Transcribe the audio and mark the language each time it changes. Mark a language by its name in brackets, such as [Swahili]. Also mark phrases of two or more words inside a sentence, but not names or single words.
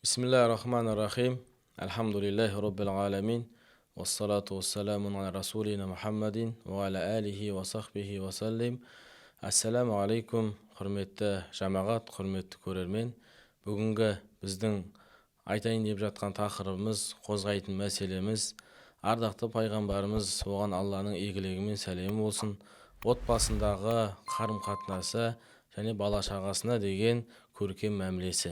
[Arabic] بسم الله الرحمن الرحيم. الحمد لله رب العالمين. والصلاة والسلام على رسولنا محمد وعلى آله وصحبه وسلم. السلام عليكم, [Kazakh] hürmetli жамағат, hürmetli көрермен. Бүгінгі біздің айтайын деп жатқан тақырыбымыз, қозғайтын мәселеміз, ардақты пайғамбарымыз, оған Алланың игілігі мен сәлемі болсын, отбасындағы қарым-қатынасы және бала шағасына деген көркем мәмілесі.